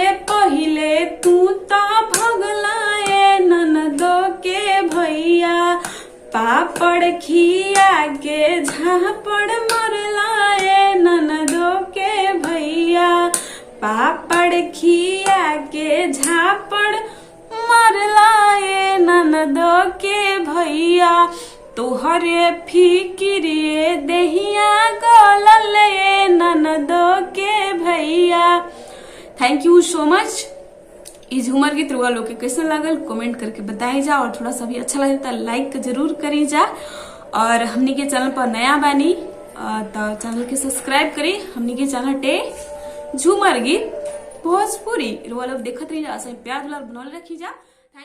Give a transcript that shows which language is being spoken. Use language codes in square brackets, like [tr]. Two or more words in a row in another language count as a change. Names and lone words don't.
[bho] पहिले तू तो भगलाए ननदो के भैया, पापड़ खिया के झापड़ मरलाए ननदो के भैया, पापड़ खिया के झापड़ मरलाए ननदो के भैया, तोहरे फिक्रिए दहिया गललाए ननदो के भैया। [en] thank you so much. [bho] ई झूमर गीत रुआ लोग के कैसे लागल कमेंट करके बताई जा, और थोड़ा सा भी अच्छा लगे तो लाइक जरूर करी जा, और हमनी के चैनल पर नया बानी तो चैनल के सब्सक्राइब करी। हमनी के चैनल टे झूमर गीत भोजपुरी रुआ लोग देखत रही जा, प्यार दुलार बनौले रखी जा।